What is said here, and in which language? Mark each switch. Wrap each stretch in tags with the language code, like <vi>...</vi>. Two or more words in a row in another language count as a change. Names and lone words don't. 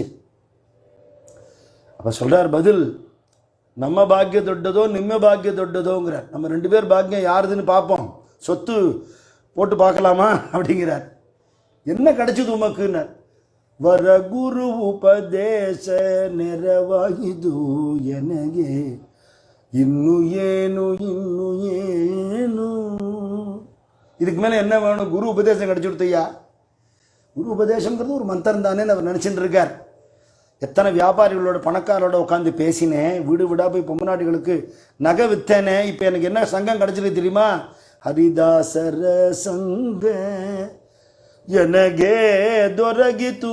<ta>அப்போ சொல்கிறார் பதில்,</ta> <kn>ನಮ್ಮ ಭಾಗ್ಯ ದೊಡ್ಡದೋ ನಿಮ್ಮ ಭಾಗ್ಯ</kn> <ta>தொட்டதோங்கிறார். நம்ம 2 பேர் பாக்கியம் யாருதுன்னு பார்ப்போம், சொத்து போட்டு பார்க்கலாமா அப்படிங்கிறார். என்ன கிடைச்சது உமக்குன்னார்.</ta> <kn>ವರ ಗುರು ಉಪದೇಶ ನೆರವಾಯಿದು ಎನಗೆ ಇನ್ನು ಏನು ಇನ್ನು ಏನು.</kn> <ta>இதுக்கு மேலே என்ன வேணும்? குரு உபதேசம் கிடைச்சி கொடுத்தையா. குரு உபதேசங்கிறது ஒரு மந்திரம் தானேன்னு அவர் நினச்சிட்டு இருக்கார். எத்தனை வியாபாரிகளோட பணக்காரோட உட்காந்து பேசினேன், வீடு வீடாக போய் பொம்மநாட்டிகளுக்கு நகை விற்றேனே. இப்போ எனக்கு என்ன சங்கம் கிடைச்சிருக்கு தெரியுமா?</ta> <kn>ಹರಿದಾಸರ ಸಂಗ ಎನಗೆ ದೊರಕಿತು.</kn>